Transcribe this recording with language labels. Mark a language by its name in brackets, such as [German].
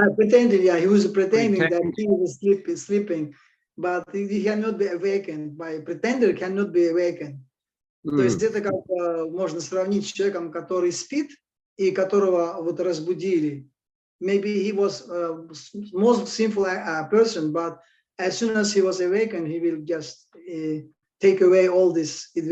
[English] Pretending, yeah, he was pretending that he was sleeping, but he cannot be awakened. By pretender cannot be awakened. [Russian] То есть это как можно сравнить с человеком, который спит и которого вот разбудили. [English] Maybe he was most sinful person, but as soon as he was awakened, he will just take away all this.